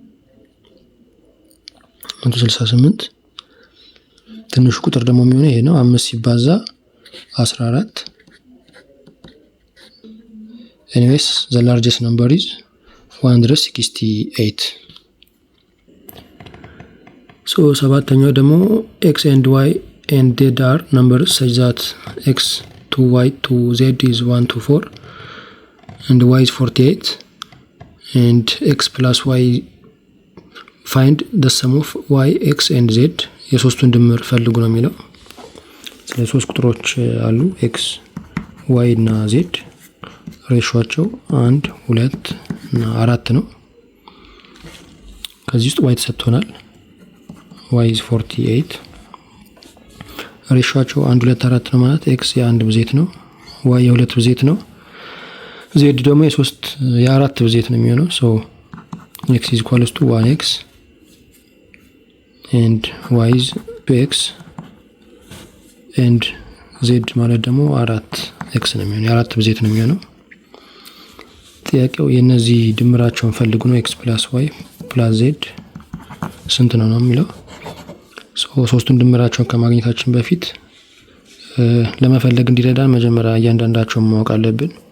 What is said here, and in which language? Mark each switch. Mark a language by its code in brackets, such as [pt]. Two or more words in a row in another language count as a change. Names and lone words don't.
[am] 168። ትንሹ ቁጥር ደግሞ የሚሆነው ይሄ ነው 5 ሲባዛ 14። [en] anyways the largest number is 168። [am] ሰባተኛው ደግሞ x [en] and y and z are numbers such that x to y to z is 1 to 4 and y is 48 and x plus y find the sum of y x and z [am] የሶስቱን ድምር ፈልጉ ነው የሚለው። ስለዚህ ሶስት ቁጥሮች አሉ x y እና z ሬሾአቸው 1 2 እና 4 ነው። ከዚህ ውስጥ y ተሰጥቶናል [en] y is 48 [am] ሬሾአቸው 1 2 4 ነው ማለት x የ1 ብዜት ነው፣ y የ2 ብዜት ነው፣ z ደግሞ የ4 ብዜት ነው የሚሆነው። [en] x is equals to 1x and y is 2x and z [am] ማለት ደግሞ 4x ነው የሚሆነው፣ የ4 ብዜት ነው የሚሆነው። ጥያቄው የነዚህ ድምራቸውን ፈልጉ ነው። [en] x plus y plus z [am] ስንት ነው የሚለው። ሶስቱን ድምራቸውን ከማግኘታችን በፊት ለመፈለግ እንዲረዳን መጀመሪያ እያንዳንዳቸውን ማወቅ አለብን።